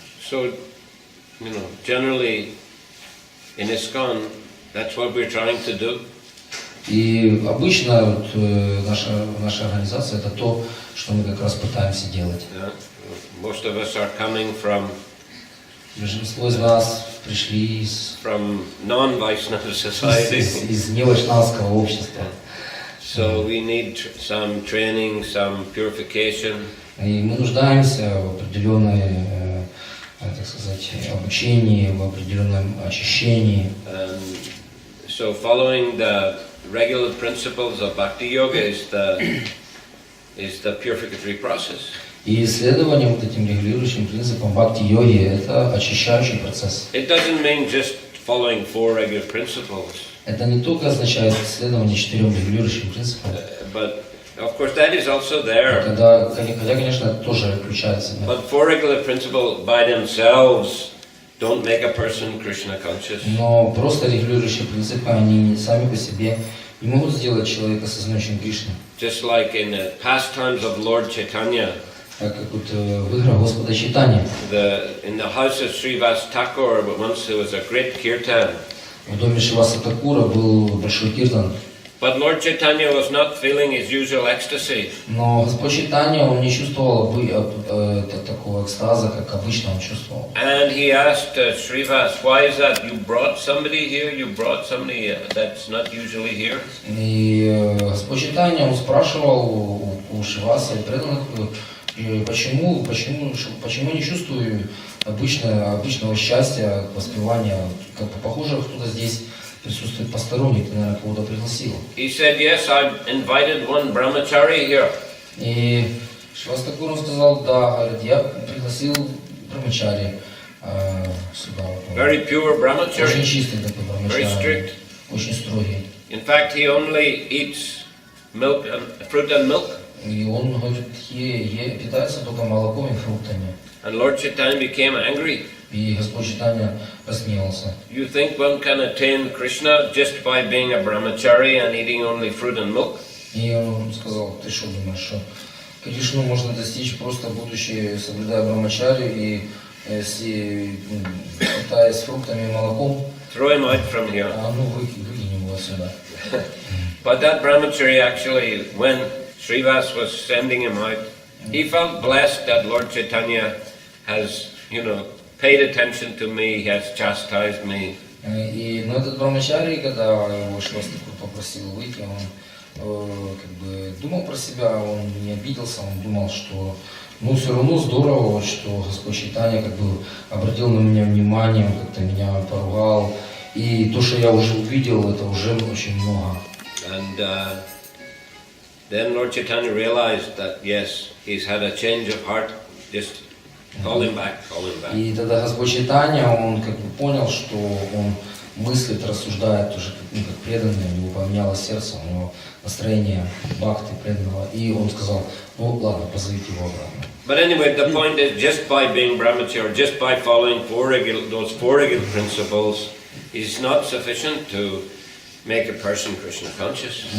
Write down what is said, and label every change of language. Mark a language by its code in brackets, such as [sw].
[en] so, generally in ISKCON, that's what we're trying to do. [ru] И обычно вот, наша организация это то, что мы как раз пытаемся делать. [en] Yeah. Most of us are coming from [ru] Большинство из нас пришли [en] from non-Vaishnava society, [ru] из невайшнавского общества. [en] so we need some training, some purification. [ru] И мы нуждаемся в определенной, так сказать, обучении, в определенном очищении. [en] So following the regular principles of Bhakti Yoga is the purificatory process. [ru] И исследование вот этим регулирующим принципам бхакти-йоги – это очищающий процесс. [en] It doesn't mean just following 4 regular principles. [ru] Это не только означает исследование 4 регулирующим принципам. [en] But of course that is also there. [ru] Хотя, конечно, это тоже включает в себя. [en] But 4 regular principles by themselves don't make a person Krishna conscious. [ru] Но просто регулирующие принципы, они сами по себе не могут сделать человека сознающим Кришны. [en] Just like in the pastimes of Lord Chaitanya, [ru] Как вот в играх Господа Чайтаньи. [en] in the house of Srivas Thakur, once there was a great kirtan. [ru] В доме Шриваса Такура был большой киртан. [en] But Lord Chaitanya was not feeling his usual ecstasy. [ru] Но Господь Чайтанья, он не чувствовал такого экстаза, как обычно он чувствовал. [en] And he asked Srivas, why is that? You brought somebody here, you brought somebody that's not usually here? [ru] И Господь Чайтанья, он спрашивал у Шриваса и преданных, почему не чувствую обычного счастья, воспевания, как бы похоже, кто-то здесь присутствует посторонний, ты, наверное, кого-то пригласил. [en] He said, yes, I've invited one brahmachari here. [ru] И Шривас Такур сказал, да, говорит, я пригласил брамачари сюда. [en] Very pure [ru] Очень [en] brahmachari, [ru] чистый такой [en] very [ru] брамачари, [en] strict. [ru] очень строгий. [en] In fact, he only eats milk and fruit and milk. [ru] И он, говорит, питается только молоком и фруктами. [en] And Lord Chaitanya became angry. [ru] И Господь Чайтанья разгневался. [en] You think one can attain Krishna just by being a brahmachari and eating only fruit and milk? [ru] И он сказал, ты что думаешь, что Кришну можно достичь просто будучи соблюдая брамачари и питаясь фруктами и молоком? [en] Throw him out from here. [ru] Выкинь его отсюда. [en] But that brahmachari actually, when Srivas was sending him out, he felt blessed that Lord Chaitanya has, paid attention to me, he has chastised me. [ru] Но этот брамачари, когда его Шривас Такур попросил выйти, он как бы думал про себя, он не обиделся, он думал, что все равно здорово, что Господь Чайтанья как бы обратил на меня внимание, он как-то меня поругал. И то, что я уже увидел, это уже очень много. [en] And then Lord Chaitanya realized that, yes, he's had a change of heart, just call him back, call him back. [ru] И тогда Господь Чайтанья, он как бы понял, что он мыслит, рассуждает уже как преданный, у него поменялось сердце, у него настроение бхакти преданного, и он сказал, ладно, позовите его обратно. [en] But anyway, the point is, just by being brahmachari, just by following those four regular principles, is not sufficient to make a person Krishna conscious.